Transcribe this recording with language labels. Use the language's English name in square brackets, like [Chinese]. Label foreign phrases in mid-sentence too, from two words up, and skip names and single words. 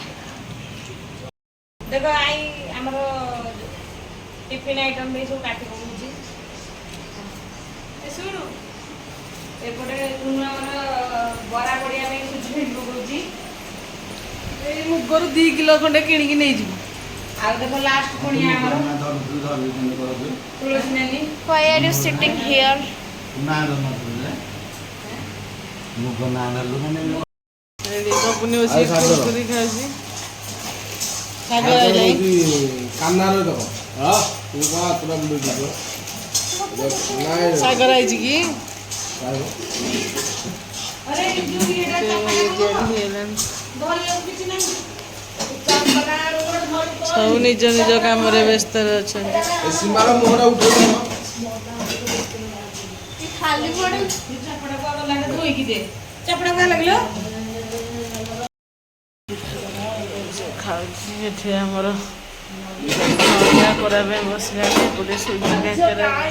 [Odia] ଦେଖ ଆଇ ଆମର ଟିଫିନ୍ ଆଇଟମ୍ ଦେଇ ସବୁ କାଟି ପକଉଛି ଶୁଣୁ ଏପଟେ ତୁମେ ଆମର ବରା ବଡ଼ିଆ ପାଇଁ ସୁଜି ଫେଣ୍ଟି ପକଉଛି ଏଇ ମୁଗରୁ 2 କିଲୋ ଖଣ୍ଡେ କିଣିକି ନେଇଯିବୁ ଆଉ ଦେଖ ଲାଷ୍ଟ ପୁଣି ଆମର ତୁଳସୀ ନାନୀ [English] Why are you sitting here? [Odia] ଗପୁନି ବସି କୁରକୁରି ଖାଉଛି ସାଗର ଆଇଛି କି [Hindi] अरे जो ये [Odia] ସବୁ ନିଜ ନିଜ କାମରେ ବ୍ୟସ୍ତରେ ଅଛନ୍ତି ଖାଉଛି ଏଠି ଆମର ନଡ଼ିଆ କୋରା ପାଇଁ ବସିଲାଣି ଏପଟେ ସୁଜି କାକରା